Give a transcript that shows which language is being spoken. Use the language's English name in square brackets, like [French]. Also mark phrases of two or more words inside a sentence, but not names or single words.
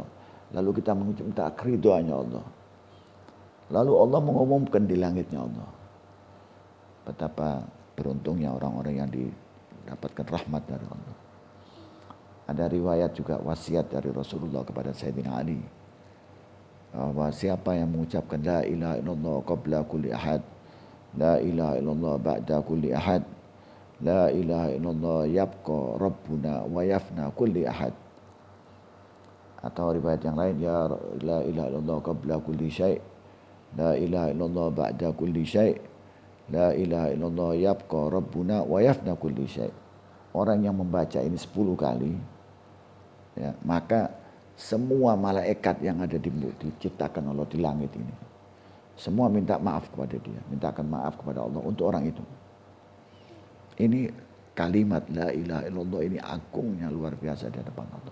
[Indonesian] Lalu kita minta keriduannya Allah. Lalu Allah mengumumkan di langitnya Allah. Betapa beruntungnya orang-orang yang didapatkan rahmat dari Allah. Ada riwayat juga wasiat dari Rasulullah kepada Sayyidina Ali. bahwa siapa yang mengucapkan [Arabic] لا إله إلا الله قبل كل أحد، لا إله إلا الله بعد كل أحد، لا إله إلا الله يبقى ربنا ويفنى كل أحد. [Indonesian] Atau riwayat yang lain, ya [Arabic] لا إله إلا الله قبل كل شيء، لا إله إلا الله بعد كل شيء، لا إله إلا الله يبقى ربنا ويفنى كل شيء'. [Indonesian] Orang yang membaca ini 10 kali, ya, maka semua malaikat yang ada diciptakan Allah di langit ini, semua minta maaf kepada dia, mintakan maaf kepada Allah untuk orang itu. Ini kalimat [Arabic] لا إله إلا الله [Indonesian] ini agungnya luar biasa di hadapan Allah.